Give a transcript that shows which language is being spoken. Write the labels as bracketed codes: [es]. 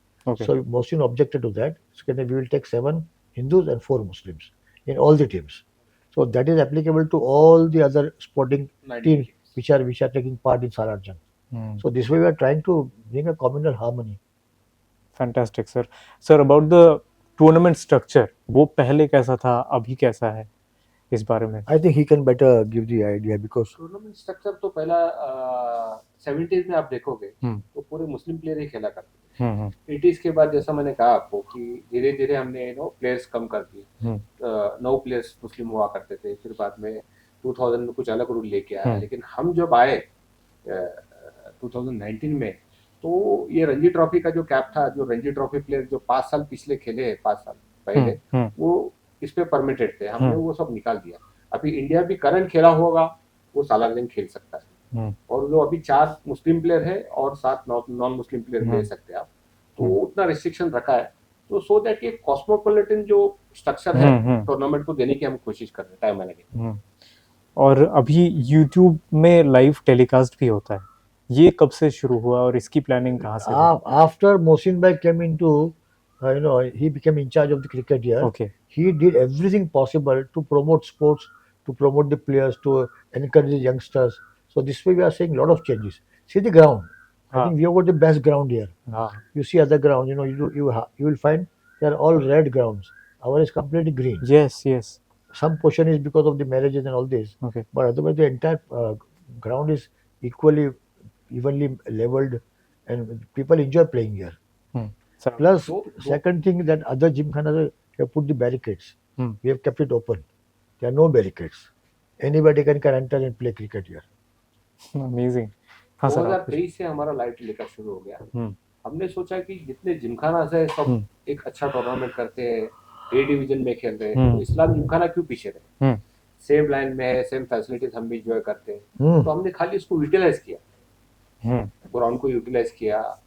[en] Okay. So Mohsin objected to that. So we will take 7 Hindus and 4 Muslims in all the teams. So that is applicable to all the other sporting 90 teams teams. which are taking part in Salar Jung. Hmm. So this way we are trying to bring a communal harmony. Fantastic, sir. [hi] Sir, [en] about the tournament structure, [hi] वो पहले कैसा था, अभी कैसा है, इस बारे में? [en] I think he can better give the idea because [hi] tournament structure तो पहला 70s में आप देखोगे हम्म। तो पूरे मुस्लिम प्लेयर ही खेला करते थे। हम्म। 80s के बाद जैसा मैंने कहा आपको कि धीरे धीरे हमने प्लेयर्स कम कर दिए। हम्म। 9 प्लेयर्स मुस्लिम हुआ करते थे, फिर बाद में 2000 में कुछ अलग रूल लेके आया। हम्म। लेकिन हम जब आए 2019 में, तो ये रणजी ट्रॉफी का जो कैप था, जो रणजी ट्रॉफी प्लेयर जो 5 साल पिछले खेले हैं, 5 साल पहले, वो इस पे परमिटेड थे, हमने वो सब निकाल दिया। अभी इंडिया भी करंट खेला होगा, वो सालार जंग खेल सकता है। और जो अभी 4 मुस्लिम प्लेयर है और 7 नॉन मुस्लिम प्लेयर ले सकते हैं आप, तो उतना रिस्ट्रिक्शन रखा है। तो [en] so that [hi] ये कॉस्मोपॉलिटन जो स्ट्रक्चर है टूर्नामेंट को देने की हम कोशिश कर रहे हैं टाइम मैनेजमेंट। और अभी यूट्यूब में लाइव टेलीकास्ट भी होता है, ये कब से शुरू हुआ और इसकी प्लानिंग कहाँ से हुई? [en] After Mohsin Bhai came into, he became in charge of the cricket here. Okay. He did everything possible to promote sports, to promote the players, to encourage the youngsters. So this way we are seeing a lot of changes. See the ground. I think we have got the best ground here. You see other ground, you will find they are all red grounds. Our is completely green. Yes, yes. Some portion is because of the marriages and all this. Okay. But otherwise the entire ground is evenly leveled, and people enjoy playing here. So, Plus, second thing that other gymkhanas have put the barricades. We have kept it open. There are no barricades. Anybody can enter and play cricket here. Amazing. [hi] हाँ sir, 2023 से हमारा live telecast शुरू हो गया। हमने सोचा कि जितने जिमखाना है सब एक अच्छा टूर्नामेंट करते हैं, ए डिवीजन में खेल रहे हैं, तो इस्लाम जिमखाना क्यों पीछे रहे? सेम लाइन में है, सेम फैसिलिटीज हम भी एंजॉय करते हैं। तो हमने खाली इसको यूटिलाइज किया, ग्राउंड को यूटिलाइज किया।